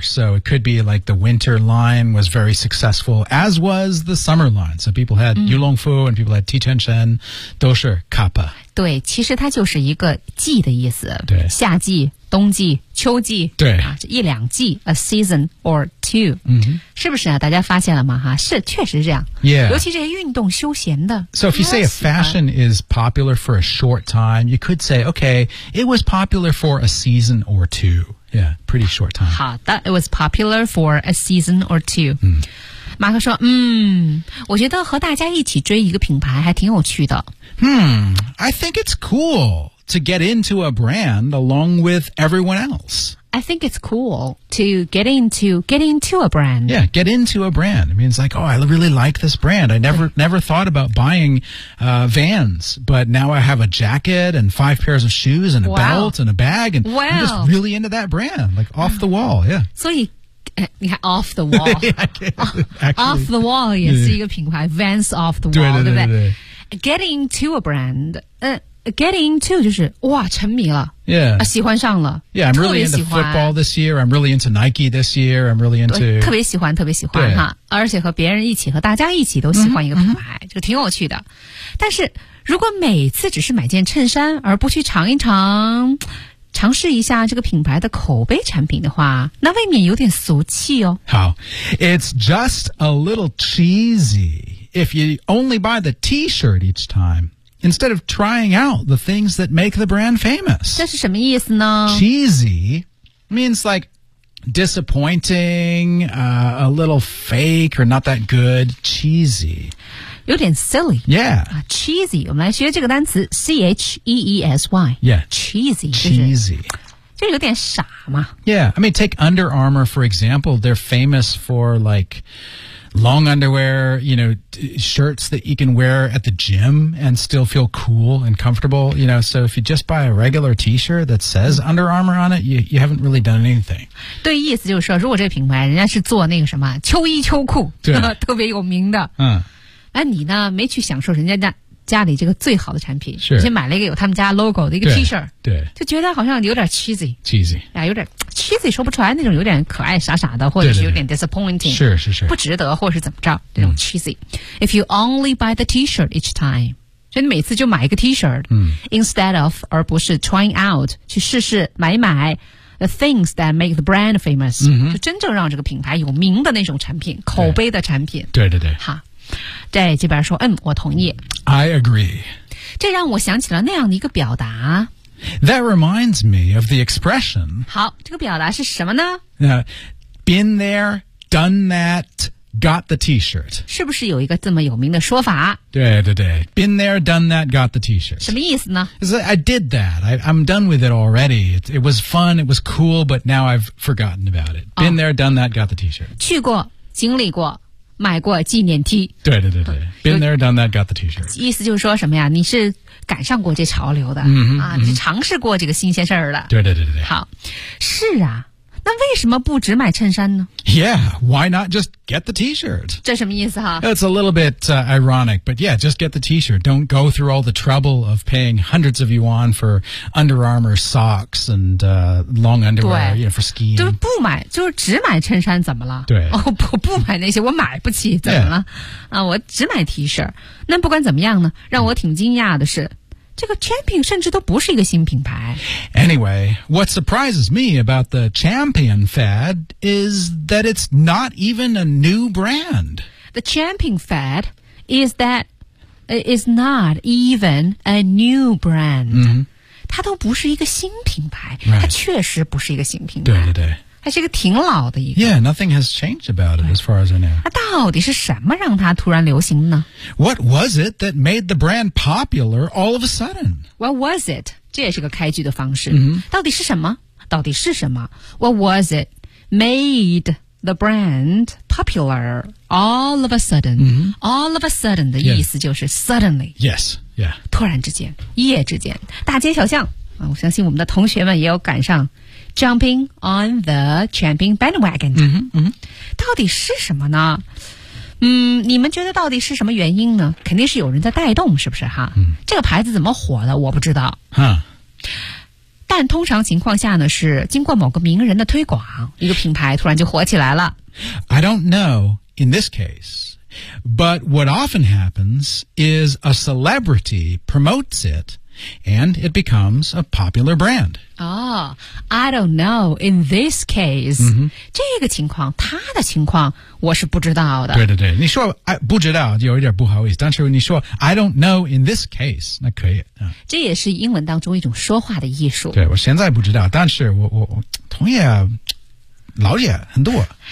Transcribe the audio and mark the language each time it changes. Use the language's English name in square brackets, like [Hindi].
[English] So it could be like the winter line was very successful, as was the summer line. So people had、mm-hmm. Yulongfu and people had Tianchen, [Chinese] 都是 [English] Kappa. [Chinese] 对，其实它就是一个季的意思。对，夏季、冬季、秋季，对啊，一两季 [English] ，a season or two，嗯、mm-hmm. ， [Chinese] 是不是啊？大家发现了吗？哈，是，确实是这样。 [English] Yeah， [Chinese] 尤其这些运动休闲的。 [English] So if you say a fashion is popular for a short time, you could say, okay, it was popular for a season or two. Yeah, pretty short time. 好的 ，it was popular for a season or two.、 Mm. [Chinese] 马克说我觉得和大家一起追一个品牌还挺有趣的。 [English] I think it's cool to get into a brand along with everyone else. I think it's cool to get into a brand. Yeah, get into a brand. It means like, oh, I really like this brand. I never thought about buying, Vans, but now I have a jacket and 5 pairs of shoes and a、 wow. belt and a bag and、 wow. I'm just really into that brand, like off the wall, yeah. [Chinese] 所以你看 [English] off the wall off the wall [Chinese] 也是一个品牌 Vans off the wall 对不对 [English] get into a brand get into [Chinese] 就是哇沉迷了 [English] yeah [Chinese] 喜欢上了 [English] yeah I'm really into football this year I'm really into Nike this year I'm really into [Chinese] 特别喜欢特别喜欢哈而且和别人一起和大家一起都喜欢一个品牌、mm-hmm. 就挺有趣的但是如果每次只是买件衬衫而不去尝一尝尝试一下这个品牌的口碑产品的话，那未免有点俗气哦。 [English] 好 ，It's just a little cheesy if you only buy the T-shirt each time instead of trying out the things that make the brand famous. [Chinese] 这是什么意思呢 [English] ？Cheesy means like disappointing, a little fake or not that good. Cheesy. [Chinese] 有点 silly. [English] Yeah.、 [Chinese] cheesy. 我们来学这个单词 C-H-E-E-S-Y. [English] Yeah. Cheesy. Cheesy. [Chinese] 就有点傻嘛。 [English] Yeah. I mean, take Under Armour, for example. They're famous for, like, long underwear, you know, shirts that you can wear at the gym and still feel cool and comfortable. You know, so if you just buy a regular T-shirt that says Under Armour on it, you haven't really done anything. [Chinese] 对意思就是说如果这品牌人家是做那个什么秋衣秋裤特别有名的。哎，你呢？没去享受人家家里这个最好的产品，是先买了一个有他们家 logo 的一个 T-shirt，对，就觉得好像有点 cheesy， 啊，有点 cheesy 说不出来那种，有点可爱傻傻的，或者是有点 disappointing，对对对是不值得，或者是怎么着这种 cheesy。 [English] If you only buy the T-shirt each time， [Chinese] 所以你每次就买一个 T-shirt，instead of 而不是 [English] trying out [Chinese] 去试试买一买。 [English] The things that make the brand famous， [Chinese] 就真正让这个品牌有名的那种产品，口碑的产品，对对对，好。对，这边说，我同意。 [English] I agree. [Chinese] 这让我想起了那样的一个表达。 [English] That reminds me of the expression. [Chinese] 好，这个表达是什么呢？ [English] Been there, done that, got the T-shirt. [Chinese] 是不是有一个这么有名的说法？ [English] 对对对 ，Been there, done that, got the T-shirt. [Chinese] 什么意思呢 [English] ？I did that. I'm done with it already. It was fun. It was cool. But now I've forgotten about it. Been there, done that, got the T-shirt. [Chinese] 去过，经历过。买过纪念 T， [English] 对对对对 ，Been there, done that, got the T-shirt。 [Chinese] 意思就是说什么呀？你是赶上过这潮流的、你尝试过这个新鲜事儿了。对对对对对。好，是啊，那为什么不只买衬衫呢 [English] ？Yeah, why not just get the T-shirt？ [Chinese] 这什么意思哈 [English] ？It's a little bit、ironic, but yeah, just get the T-shirt. Don't go through all the trouble of paying hundreds of yuan for Under Armour socks and、long underwear, you know, for skiing. [Chinese] 就不买，就是只买衬衫，怎么了？对，不买那些，我买不起，怎么了？ [English] Yeah. [Chinese] 我只买 T-shirt。那不管怎么样呢，让我挺惊讶的是。这个 Champion 甚至都不是一个新品牌。 [English] Anyway, what surprises me about the Champion fad is that it's not even a new brand. The Champion fad is that is not even a new brand.、 Mm-hmm. [Chinese] 它都不是一个新品牌、 [English] right. [Chinese] 它确实不是一个新品牌。对对对。它是一个挺老的一个。 [English] Yeah, nothing has changed about it as far as I know. [Chinese] 它到底是什么让它突然流行呢 [English] ?What was it that made the brand popular all of a sudden? What was it? [Chinese] 这也是个开局的方式。 Mm-hmm. 到底是什么到底是什么 [English] ?What was it made the brand popular all of a sudden?、 Mm-hmm. [Chinese] All of a sudden 的意思就是 suddenly. [English] Yes, yeah. [Chinese] 突然之间一夜之间大街小巷、啊、我相信我们的同学们也有赶上。 [English] Jumping on the champion bandwagon、 mm-hmm, mm-hmm. [Chinese] 到底是什么呢、你们觉得到底是什么原因呢肯定是有人在带动是不是哈、 mm. 这个牌子怎么火的我不知道、 huh. 但通常情况下呢是经过某个名人的推广一个品牌突然就火起来了 [English] I don't know in this case but what often happens is a celebrity promotes itAnd it becomes a popular brand. Oh, I don't know. In this case,、 mm-hmm. [Chinese] 这个情况，他的情况，我是不知道的。对对对，你说不知道，有一点不好意思。但是你说 [English] I don't know in this case, [Chinese] 那可以、这也是英文当中一种说话的艺术。对，我现在不知道，但是我同业了解很多。